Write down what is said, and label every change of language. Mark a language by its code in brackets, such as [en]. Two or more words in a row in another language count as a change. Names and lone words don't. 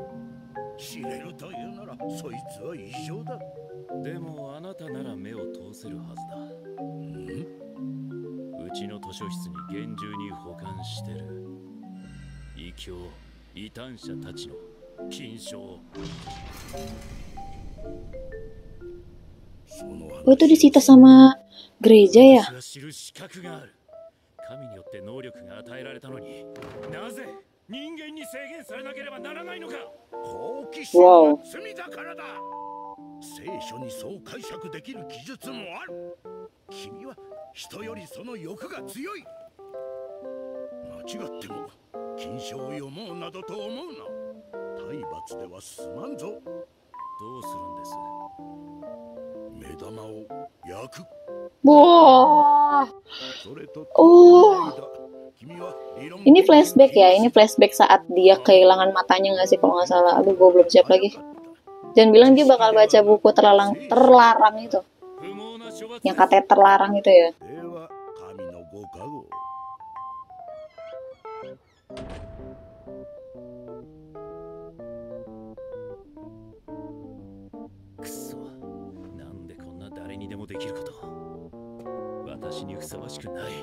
[ja] 知れるというならそいつは異常だ。でもあなたなら目を通せるはずだ。うちの図書室に厳重に保管してる異教異端者たちの金賞。 [id] Oh itu disita sama gereja ya? [ja] 私は知る資格がある。神によって能力が与えられたのになぜ人間に制限されなければならないのか。好奇心は罪だからだ。聖書にそう解釈できる記述もある。君は人よりその欲が強い。間違っても金賞を読もうなどと思うな。体罰では済まんぞ。どうするんです。目玉を焼く。 Wah, それと oh, 君は理論 [id] ini flashback ya, ini flashback saat dia kehilangan matanya nggak sih kalau nggak salah. Aduh, gue belum siap lagi. Jangan bilang dia bakal baca buku terlarang itu, [ja] 不毛な処罰 [id] yang katanya terlarang itu ya. [ja] では神のご加護。くそ、なんでこんな誰にでもできること。私にふさわしくない。